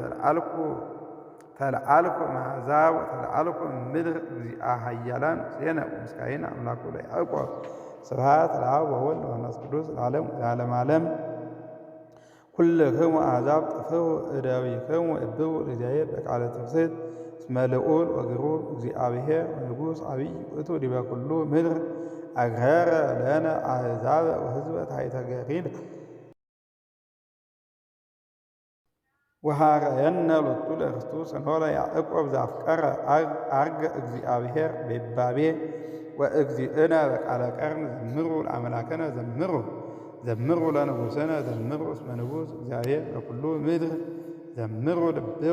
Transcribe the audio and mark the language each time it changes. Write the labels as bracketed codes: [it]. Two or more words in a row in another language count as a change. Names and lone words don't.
[gez] ተለአልኩ እምአሕዛብ ወተለአልኩ እምድር እግዚአ ኃያላን ምስሌነ ወምስካይነ አምላኩ ለያዕቆብ። ስብሐት ለአብ ወወልድ ወመንፈስ ቅዱስ ለዓለም ወለዓለመ ዓለም። ኩልክሙ አሕዛብ ጥፍሑ እደዊክሙ እብቡ ለእግዚአብሔር በቃለ ትፍስሕት እስመ ልዑል ወግሩም እግዚአብሔር ወንጉሥ ዓቢይ ውእቱ ዲበ ኩሉ ምድር አግረረ ለነ አሕዛበ ወሕዝበ ታሕተ ገሪነ ወሃረየነ ሎቱ ለርስቱ ሰንሆለ ያዕቆብ ዘአፍቀረ አርገ እግዚአብሔር ቤባቤ ወእግዚእነ በቃለ ቀርን ዘምሩ ለአምላክነ ዘምሩ ለንጉሥነ ዘምሩ እስመ ንጉሥ እግዚአብሔር በኩሉ ምድር ዘምሩ ልብወ